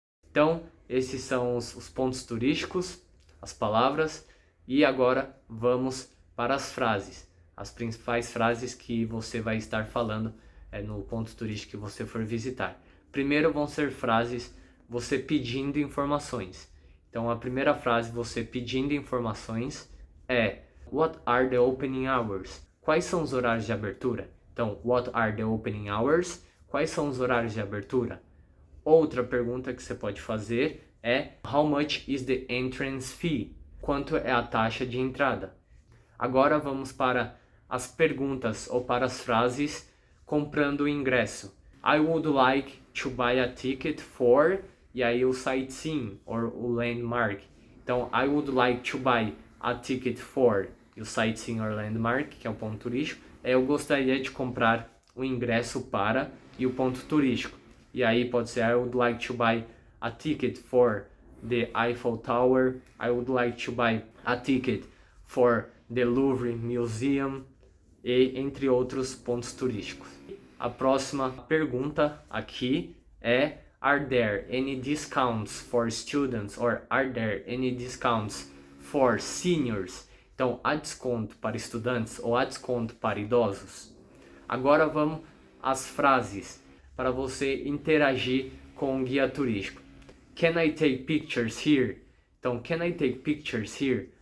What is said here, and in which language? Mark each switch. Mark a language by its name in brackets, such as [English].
[Portuguese] Então, esses são os pontos turísticos, as palavras, e agora vamos para as frases, as principais frases que você vai estar falando no ponto turístico que você for visitar. Primeiro vão ser frases você pedindo informações. Então, a primeira frase você pedindo informações é: [English] What are the opening hours? [Portuguese] Quais são os horários de abertura? Então, [English] what are the opening hours? [Portuguese] Quais são os horários de abertura? Outra pergunta que você pode fazer é: [English] How much is the entrance fee? [Portuguese] Quanto é a taxa de entrada? Agora vamos para as perguntas ou para as frases comprando o ingresso. [English] I would like to buy a ticket for, [Portuguese] e aí o sightseeing ou o landmark. Então, [English] I would like to buy a ticket for, [Portuguese] e o [English] sightseeing or landmark, [Portuguese] que é o ponto turístico, eu gostaria de comprar o ingresso para, e o ponto turístico. E aí pode ser: [English] I would like to buy a ticket for the Eiffel Tower. I would like to buy a ticket for the Louvre Museum, [Portuguese] e entre outros pontos turísticos. A próxima pergunta aqui é: [English] Are there any discounts for students, or are there any discounts for seniors? [Portuguese] Então, há desconto para estudantes ou há desconto para idosos? Agora vamos às frases para você interagir com o guia turístico. [English] Can I take pictures here? Então, can I take pictures here?